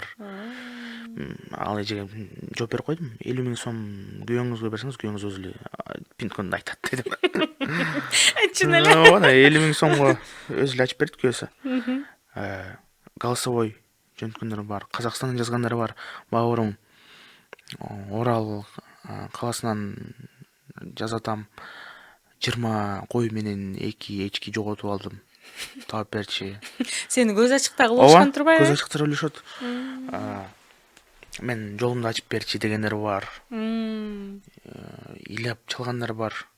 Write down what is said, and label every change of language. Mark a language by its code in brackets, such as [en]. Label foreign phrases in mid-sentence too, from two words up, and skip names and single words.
[ky] Ал эжеге жооп берип койдум. 50 000 сом күйөөңүзгө берсеңиз, күйөөңүз өзү эле пин-кодун айтат дедим. Чын эле. Ооба, 50 000 сомго өзү эле ачып берди күйөөсү. Голосовой жөнөткөндөр бар, Казакстандан жазгандар бар. [kk] Бауырым Орал каласынан жазатам. [ky] 20 кой менен 2 эчки жоготуп алдым. Таап берчи. Сени көз ачыкта кылышкан турбайбы? Көз ачыкта өлүшөт. Мен жолумду ачып берчи дегендер бар. Ыйлап чалгандар бар.